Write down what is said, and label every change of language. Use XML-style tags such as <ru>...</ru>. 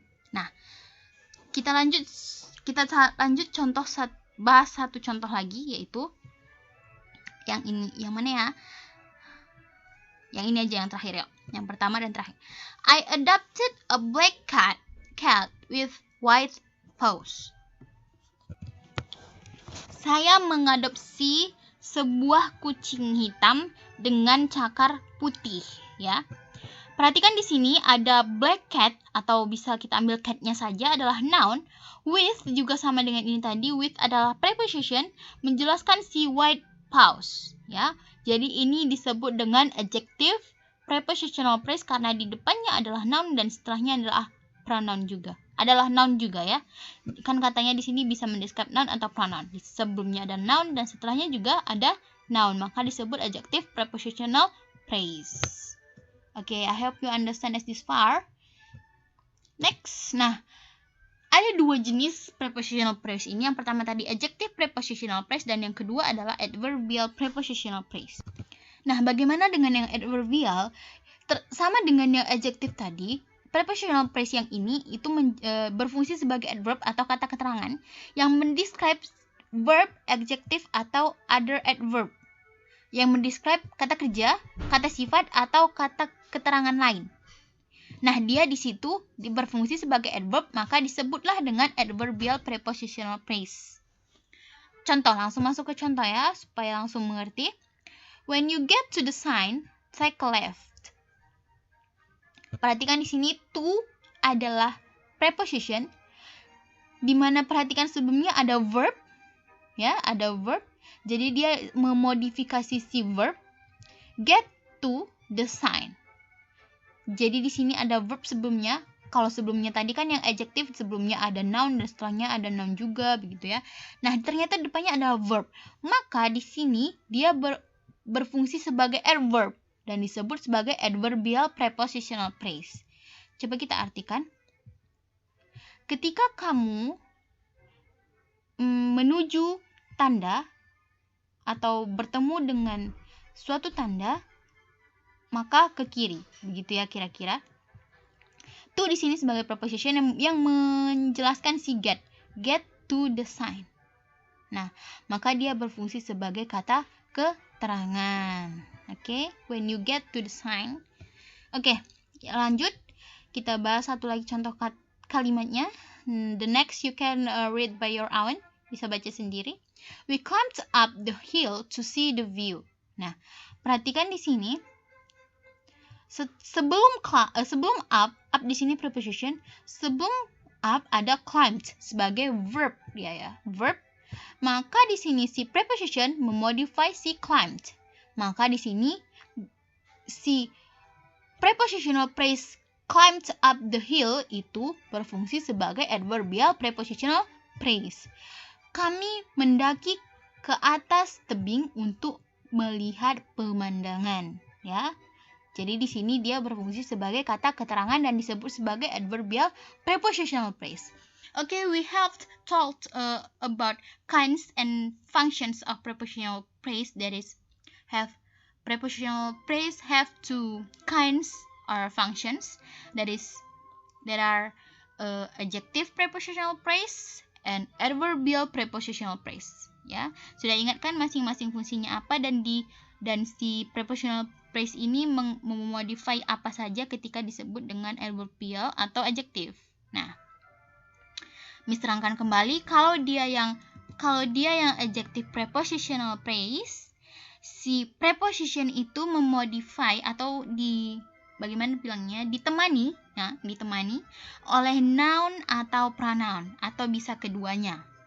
<id>Nah, kita lanjut contoh, bahas satu contoh lagi, yaitu yang ini. Yang mana ya? Yang ini aja, yang terakhir ya. Yang pertama dan terakhir.</id> <en>I adopted a black cat with white paws.</en> <id>Saya mengadopsi sebuah kucing hitam dengan cakar putih, ya. Perhatikan di sini ada black cat, atau bisa kita ambil cat-nya saja, adalah noun. With juga sama dengan ini tadi. With adalah preposition menjelaskan si white paws, ya. Jadi ini disebut dengan adjective prepositional phrase karena di depannya adalah noun dan setelahnya adalah pronoun juga. Adalah noun juga ya. Kan katanya di sini bisa mendescribe noun atau pronoun. Di sebelumnya ada noun dan setelahnya juga ada noun, maka disebut adjective prepositional phrase.</id> <en>Okay, I hope you understand as this far.</en> <id>Next, nah, ada 2 jenis prepositional phrase ini. Yang pertama tadi adjective prepositional phrase dan yang kedua adalah adverbial prepositional phrase. Nah, bagaimana dengan yang adverbial? Sama dengan yang adjective tadi, prepositional phrase yang ini itu berfungsi sebagai adverb atau kata keterangan yang mendescribe verb, adjective atau other adverb yang mendescribe kata kerja, kata sifat atau kata keterangan lain. Nah, dia di situ berfungsi sebagai adverb, maka disebutlah dengan adverbial prepositional phrase. Contoh, langsung masuk ke contoh ya, supaya langsung mengerti.</id> <en>When you get to the sign, take a left.</en> <id>Perhatikan di sini to adalah preposition, di mana perhatikan sebelumnya ada verb, ya, ada verb. Jadi dia memodifikasi si verb get to the sign. Jadi di sini ada verb sebelumnya Kalau sebelumnya tadi kan yang adjective sebelumnya ada noun dan setelahnya ada noun juga begitu ya. Nah, ternyata depannya ada verb. Maka di sini dia berfungsi sebagai adverb dan disebut sebagai adverbial prepositional phrase. Coba kita artikan. Ketika kamu menuju tanda atau bertemu dengan suatu tanda, maka ke kiri, begitu ya kira-kira. To di sini sebagai preposition yang menjelaskan si get to the sign. Nah, maka dia berfungsi sebagai kata keterangan.</id> <en>Oke, when you get to the sign.</en> <id>Oke, lanjut. Kita bahas satu lagi contoh kalimatnya.</id> <en>The next you can read by your own.</en> <id>Bisa baca sendiri.</id> <en>We climbed up the hill to see the view.</en> <id>Nah, perhatikan di sini. Sebelum up di sini preposition, sebelum up ada climbed sebagai verb dia ya, verb. Maka di sini si preposition memodify si climbed. Maka di sini si prepositional phrase climbed up the hill itu berfungsi sebagai adverbial prepositional phrase. Kami mendaki ke atas tebing untuk melihat pemandangan, ya. Jadi di sini dia berfungsi sebagai kata keterangan dan disebut sebagai adverbial prepositional phrase.</id> <en>Okay, we have talked about kinds and functions of prepositional phrase. That is, prepositional phrase have two kinds or functions. That is, there are adjective prepositional phrase and adverbial prepositional phrase.</en> <id>Ya, sudah ingat kan masing-masing fungsinya apa dan si prepositional phrase ini memodify apa saja ketika disebut dengan adverbial atau adjective. Nah, Miss terangkan kembali kalau dia yang adjective prepositional phrase, si preposition itu memodify atau bagaimana bilangnya, ditemani oleh noun atau pronoun atau bisa keduanya.</id>